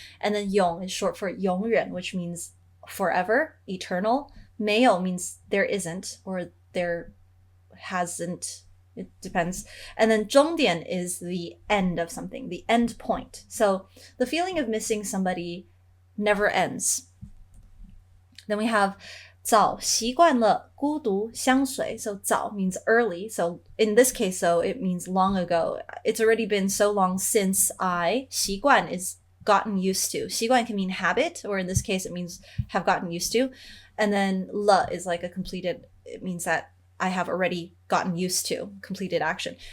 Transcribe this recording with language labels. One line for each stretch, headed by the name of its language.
English: And then 永 is short for 永远, which means forever, eternal. 没有 means there isn't or there hasn't. It depends. And then 终点 is the end of something, the end point. So the feeling of missing somebody never ends. Then we have
Chinese: 早习惯了孤独相随.
English: So 早 means early. So in this case, so it means long ago. It's already been so long since I. 习惯 is gotten used to. 习惯 can mean habit, or in this case, it means have gotten used to. And then 了 is like a completed, it means that I have already gotten used to, completed action.